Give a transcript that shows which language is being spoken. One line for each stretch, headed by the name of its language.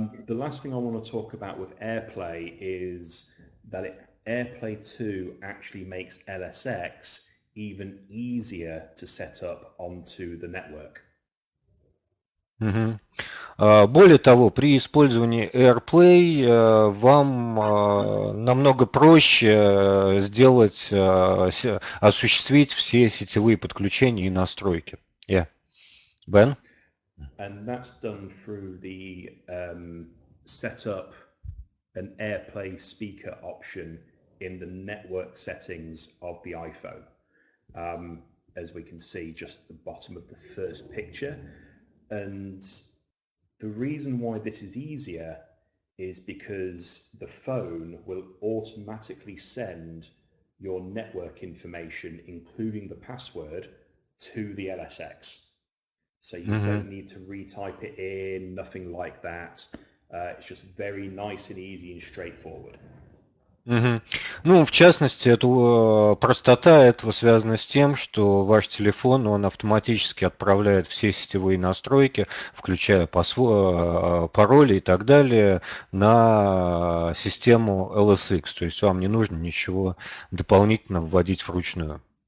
English: The last thing I want to talk about with AirPlay is that AirPlay 2 actually makes LSX even easier to set up onto the network. Угу.
Russian: Более того, при использовании AirPlay вам намного проще осуществить все сетевые подключения и настройки.
English: Yeah. Ben? And that's done through the set up an AirPlay speaker option in the network settings of the iPhone. As we can see, just the bottom of the first picture. And the reason why this is easier is because the phone will automatically send your network information, including the password, to the LSX. So you don't need to retype it in, nothing like that. It's just very nice and easy and straightforward.
Russian: В частности, простота этого связана с тем, что ваш телефон, он автоматически отправляет все сетевые настройки, включая пароли и так далее, на систему LSX. То есть вам не нужно ничего дополнительно вводить вручную.